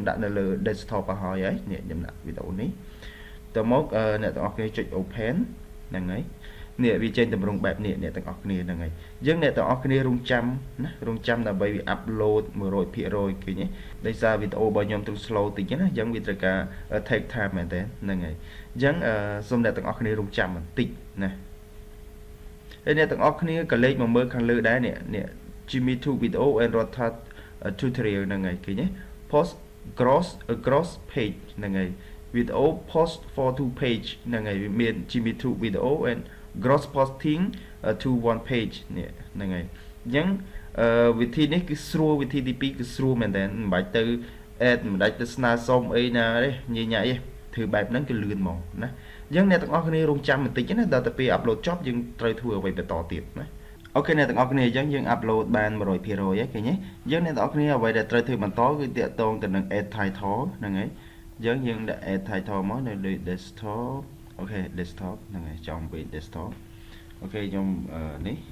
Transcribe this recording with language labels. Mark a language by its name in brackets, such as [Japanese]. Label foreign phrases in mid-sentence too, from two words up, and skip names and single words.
[Khmer] ដាក់នៅលើ desktop ឲ្យហើយនេះខ្ញុំដាក់វីដេអូនេះតមកអ្នកទាំងអស់គ្នាចុច open ហ្នឹងហើយនេះវាចេញតម្រង់បែបនេះអ្នកទាំងអស់គ្នាហ្នឹងហើយអញ្ចឹងអ្នកទាំងអស់គ្នារងចាំណារងចាំដើម្បីវា upload 100%ឃើញទេដោយសារវីដេអូរបស់ខ្ញុំទ្រុង slow តិចណាអញ្ចឹងវាត្រូវការ [English] take time [Khmer] មែន ទេហ្នឹងហើយអញ្ចឹងសូមអ្នកទាំងអស់គ្នារងចាំបន្តិចណាហើយអ្នកទាំងអស់គ្នាក៏លេខមកមើលខាងលើដែរនេះ [English] Jimmy 2 video and Rotha tutorial [Khmer] ហ្នឹងហើយឃើញទេ [English] post across page [Khmer] ហ្នឹងហើយ [English] video post for 2 page [Khmer] ហ្នឹងហើយវាមាន [English] Jimmy 2 video and gross posting to 1 page [Khmer] នេះហ្នឹងហើយអញ្ចឹងវិធីនេះគឺស្រួលវិធីទី2គឺស្រួលមែនតើមិនបាច់ទៅ add មិនបាច់ទៅស្នើសុំអីណាទេញ ញ៉ៃទេធ្វើបែបហ្នឹងគឺលឿនហ្មងណាអញ្ចឹងអ្នកទាំងអស់គ្នារងចាំបន្តិចណាដល់ទៅពេល upload ចប់យើងត្រូវធ្វើអ្វីបន្តទៀតណាអូខេអ្នកទាំងអស់គ្នាអញ្ចឹងយើង upload បាន 100% ហើយឃើញទេអញ្ចឹងអ្នកទាំងអស់គ្នាអ្វីដែលត្រូវធ្វើបន្តគឺតាក់ទងទៅនឹង [English] add title [Khmer] ហ្នឹងហើយអញ្ចឹងយើងដាក់ [English] add title [Khmer] មកនៅលើ desktop អូខេ desktop ហ្នឹងហើយចំពេល desktop អូខេខ្ញុំនេះ